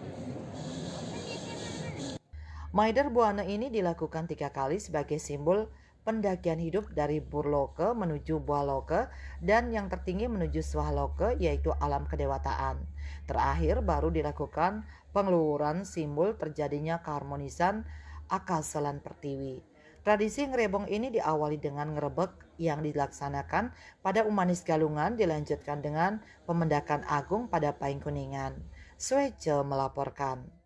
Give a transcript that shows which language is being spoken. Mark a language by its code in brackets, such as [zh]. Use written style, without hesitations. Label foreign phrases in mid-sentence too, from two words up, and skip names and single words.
[id] Maider Buana ini dilakukan 3 kali sebagai simbol pendakian hidup dari Burloke menuju Bualoke, dan yang tertinggi menuju Swahloke yaitu alam kedewataan. Terakhir baru dilakukan pengeluaran simbol terjadinya keharmonisan akaselan pertiwi. Tradisi ngerebong ini diawali dengan ngerebek yang dilaksanakan pada Umanis Galungan, dilanjutkan dengan pemendakan agung pada Paing Kuningan. Swece melaporkan.